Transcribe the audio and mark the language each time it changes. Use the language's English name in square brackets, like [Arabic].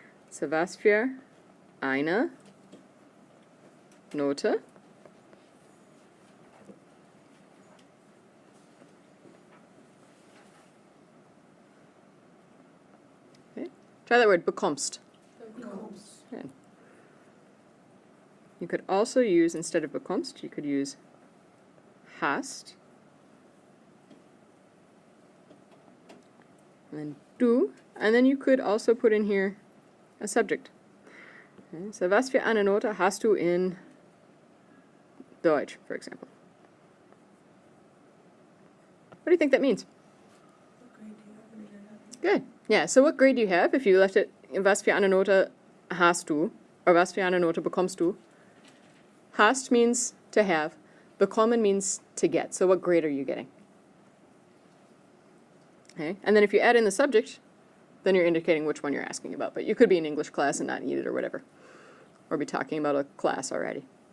[German] So was für eine Note okay. [English] Try that word, bekommst. Good. You could also use, instead of bekommst, you could use hast. And then du. And then you could also put in here a subject. [German] Okay, so was für eine Note hast du in Deutsch, for example? [English] What do you think that means? Good. Yeah, so what grade do you have if you left it was für eine Note hast du, or was für eine Note bekommst du? Hast means to have, bekommen means to get. So what grade are you getting? Okay, and then if you add in the subject, then you're indicating which one you're asking about. But you could be in English class and not need it or whatever, or be talking about a class already.